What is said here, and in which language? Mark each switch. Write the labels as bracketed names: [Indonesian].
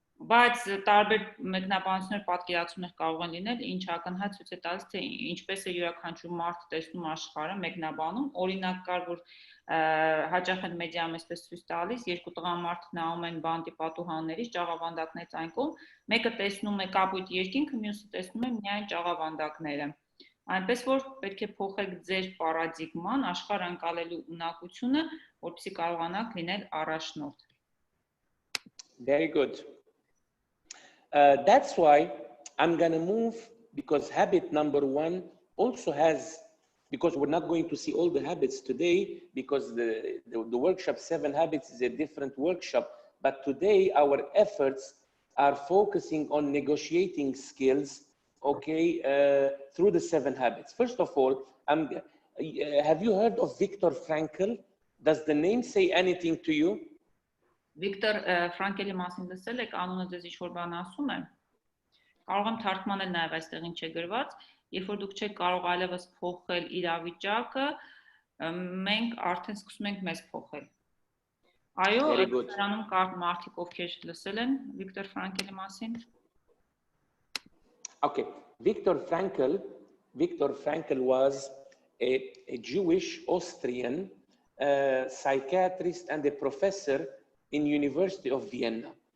[Armenian] Բայց տարբեր մեկնաբանություններ պատկերացումներ կարող են լինել, ինչ ակնհայտ ցույց է տալիս, թե ինչպես է յուրաքանչյուր մարդ տեսնում աշխարհը մեկնաբանում։ Օրինակ կար, որ հաճախ են մեդիայում այսպես ցույց տալիս, երկու տղամարդ նայում են բանտի պատուհաններից, ճաղավանդակներից այն կողմ, մեկը տեսնում է կապույտ երկինքը, մյուսը տեսնում է միայն ճաղավանդակները։ Այնպես որ պետք է փոխեք ձեր պարադիգման, աշխարհ անցալելու ունակությունը, որպեսզի կարողանաք լինել առաջնորդ։ [English] Very good. That's why I'm going to move, because habit number 1 also has, because we're not going to see all the habits today, because the workshop 7 habits is a different workshop, but today our efforts are focusing on negotiating skills, okay, through the 7 habits. First of all, have you heard of Viktor Frankl? Does the name say anything to you? [Armenian] Վիկտոր Ֆրանկելի մասին լսել եք, անունը ձեզ ինչ-որ բան ասում է։ Կարող եմ թարգմանել նաև այստեղ ինչ է գրված, երբ որ դուք չեք կարող այլևս փոխել իրավիճակը, մենք արդեն սկսում ենք մեզ փոխել։ Այո, դրանում կար մարդիկ, ովքեր լսել են Վիկտոր Ֆրանկելի մասին։ [English] Okay, Viktor Frankl was a Jewish Austrian psychiatrist and a professor in University of Vienna.